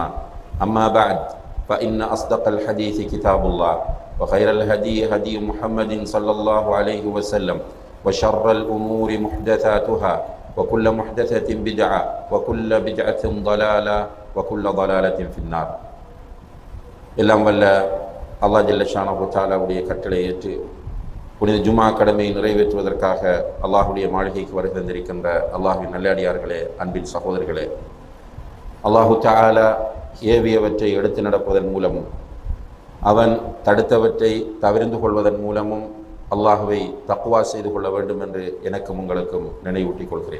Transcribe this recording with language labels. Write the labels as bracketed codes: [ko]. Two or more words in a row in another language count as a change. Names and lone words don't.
[ar] أما بعد فإن أصدق الحديث كتاب الله وخير الهدي هدي محمد صلى الله عليه وسلم وشر الأمور محدثاتها وكل محدثة بدعة وكل بدعة ضلالة وكل ضلالة في النار. [ta] எல்லாம் வல்ல அல்லாஹ் [ar] جل شأنه [ta] தஆலாவுடைய கட்டளை ஏற்று புனித ஜுமா கடமையை நிறைவேற்றுவதற்காக அல்லாஹுடைய மாளிகைக்கு வருகை தந்திருக்கின்ற அல்லாஹுவின் நல்லடியார்களே, அன்பின் சகோதரர்களே, [ar] الله تعالى [ta] ஏவியவற்றை எடுத்து நடப்பதன் மூலமும் அவன் தடுத்தவற்றை தவிர்ந்து கொள்வதன் மூலமும் அல்லாஹுவை தக்வா செய்து கொள்ள வேண்டும் என்று எனக்கும் உங்களுக்கும் நினைவூட்டிக் கொள்கிறேன்.